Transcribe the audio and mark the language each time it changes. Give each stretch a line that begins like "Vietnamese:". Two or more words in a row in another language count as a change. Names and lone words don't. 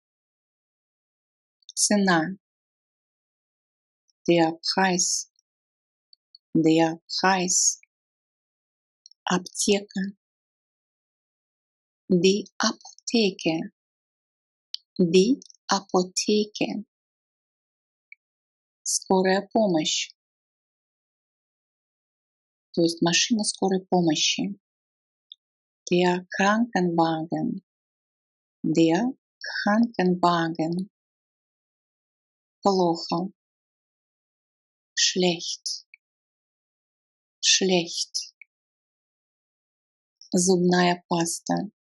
German: Цена. Der Preis. Der Preis. Аптека. Die Apotheke. Die Apotheke.
Russian: Скорая помощь. То есть машина скорой помощи.
German: Der Krankenwagen. Der Krankenwagen. Плохо. Schlecht.
Russian: Schlecht. Зубная паста.